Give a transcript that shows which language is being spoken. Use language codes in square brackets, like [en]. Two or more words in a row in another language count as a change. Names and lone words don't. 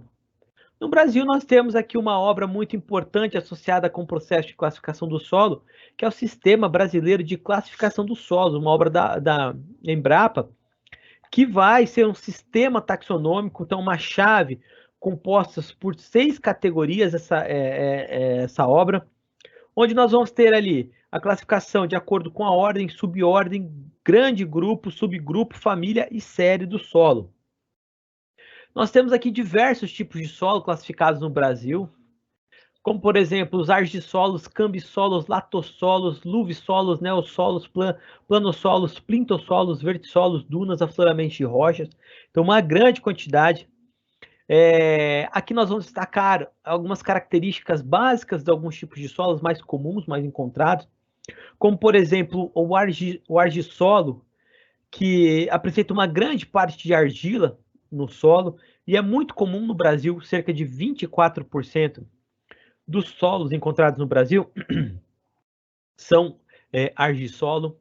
[pt] No Brasil, nós temos aqui uma obra muito importante associada com o processo de classificação do solo, que é o Sistema Brasileiro de Classificação do Solo, uma obra da Embrapa, que vai ser um sistema taxonômico, então uma chave composta por 6 categorias, essa obra, onde nós vamos ter ali a classificação de acordo com a ordem, subordem, grande grupo, subgrupo, família e série do solo. Nós temos aqui diversos tipos de solo classificados no Brasil, como, por exemplo, os argissolos, cambissolos, latossolos, luvissolos, neossolos, planossolos, plintossolos, vertissolos, dunas, afloramentos de rochas. Então, uma grande quantidade. Aqui nós vamos destacar algumas características básicas de alguns tipos de solos mais comuns, mais encontrados, como, por exemplo, o argissolo, que apresenta uma grande parte de argila no solo, e é muito comum no Brasil, cerca de 24% dos solos encontrados no Brasil são argissolo.